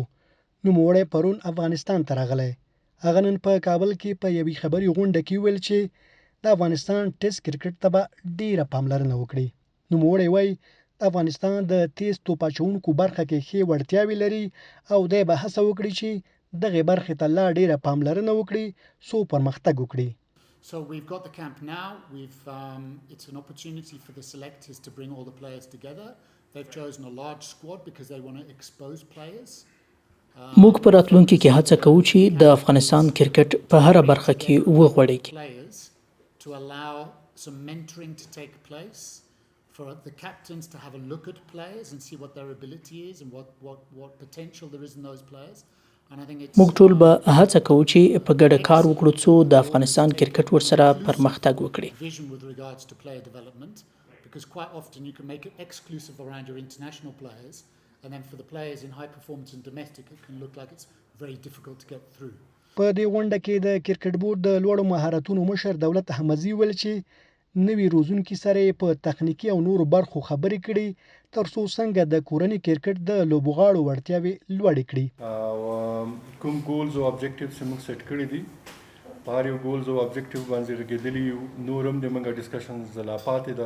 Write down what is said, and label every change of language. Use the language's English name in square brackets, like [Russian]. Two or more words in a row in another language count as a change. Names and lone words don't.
[Pashto] نوموړی پرون افغانستان ته راغلی. هغه نن په کابل کې په یوې خبري غونډه کې وویل چې د افغانستان ټیسټ کرکټ ته به ډیره پاملرنه وکړي. نوموړی وایي د افغانستان د تیز توپ اچوونکو برخه کې ښې وړتیاوې لري او دی به هڅه وکړي چې دغې برخې ته لا ډیره پاملرنه وکړي څو پرمختګ وکړي. [English] So we've got the camp now. It's an opportunity for the selectors to bring all the players together. They've chosen a large squad because they want to expose players. [Pashto] موږ په راتلونکي کې هڅه کوو چې د افغانستان کرکټ په هر برخه کې وغوړېږي. [English] To allow some mentoring to take place, for the captains to have a look at players and see what their ability is and what potential there is in those players. [Pashto] موږ ټول به هڅه کوو چې په ګډه کار وکړو څو د افغانستان کرکټ ورسره پرمختګ وکړي. [English] Because quite often you can make it exclusive around your international players, and then for the players in high performance and domestic it can look like it's very difficult to get through. [Pashto] په دې غونډه کې د کرکټ بورډ د لوړو مهارتونو مشر دولت احمدزي ویل چې نوی روزونکي سره په تخنیکی او نورو برخو خبرې کړي ترڅو څنګه د کورنۍ کرکټ د لوبغاړو وړتیاوې لوړې کړي. کوم ګولز او ابجیکټیوز موږ سیټ کړي دي په هر یو ګولز او ابجیکټیو باندې رګېدلي نور هم د موږ ډسکشنز لا پاتې ده.